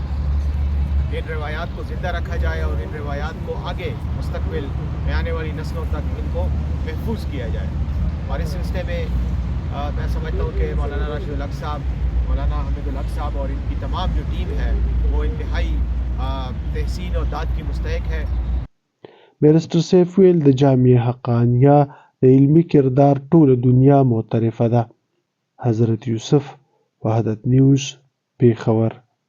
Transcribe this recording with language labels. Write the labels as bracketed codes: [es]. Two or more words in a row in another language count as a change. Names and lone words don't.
[ur] ان روایات کو زندہ رکھا جائے اور ان روایات کو آگے مستقبل میں آنے والی نسلوں تک ان کو محفوظ کیا جائے. اور اس سلسلے میں میں سمجھتا ہوں کہ مولانا راشد الحق صاحب، مولانا حمید الحق صاحب اور ان کی تمام جو ٹیم ہے وہ انتہائی تحسین اور داد کی مستحق ہے. [ps] بیرسټر صیب ویل د جامعه حقانیه د علمي کردار ټوله دنیا معترفه ده. حضرت یوسف، وحدت نیوز، پیښور.